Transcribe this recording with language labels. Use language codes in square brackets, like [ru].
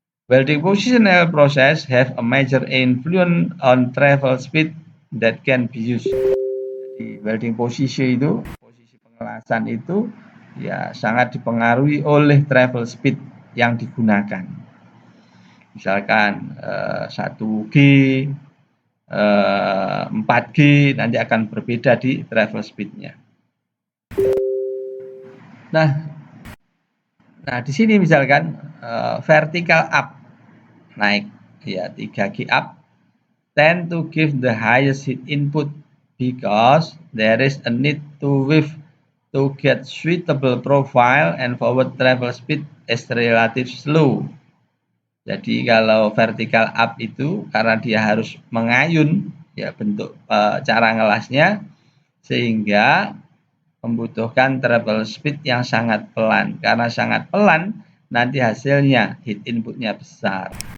[en] Welding positional process have a major influence on travel speed that can be used. [id] Jadi welding posisi itu, posisi pengelasan itu ya sangat dipengaruhi oleh travel speed yang digunakan. Misalkan 1G, 4G nanti akan berbeda di travel speed-nya. Nah di sini misalkan vertical up naik ya [en] 3G up tend to give the highest heat input because there is a need to get suitable profile and forward travel speed is relative slow. [id] Jadi kalau vertical up itu karena dia harus mengayun ya bentuk cara ngelasnya sehingga membutuhkan travel speed yang sangat pelan. Karena sangat pelan nanti hasilnya heat inputnya besar.